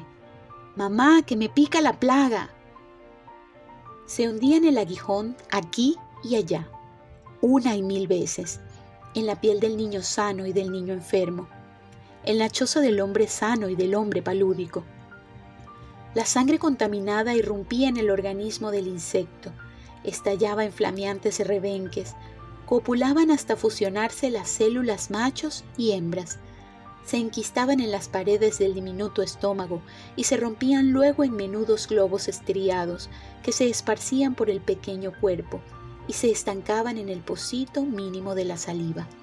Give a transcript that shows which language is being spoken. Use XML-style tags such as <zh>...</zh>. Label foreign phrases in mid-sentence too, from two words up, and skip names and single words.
<es>«¡Mamá, que me pica la plaga!». Se hundía en el aguijón aquí y allá, una y mil veces, en la piel del niño sano y del niño enfermo, en la choza del hombre sano y del hombre palúdico. La sangre contaminada irrumpía en el organismo del insecto, estallaba en flameantes rebenques, copulaban hasta fusionarse las células machos y hembras, se enquistaban en las paredes del diminuto estómago y se rompían luego en menudos globos estriados que se esparcían por el pequeño cuerpo y se estancaban en el pocito mínimo de la saliva.</es>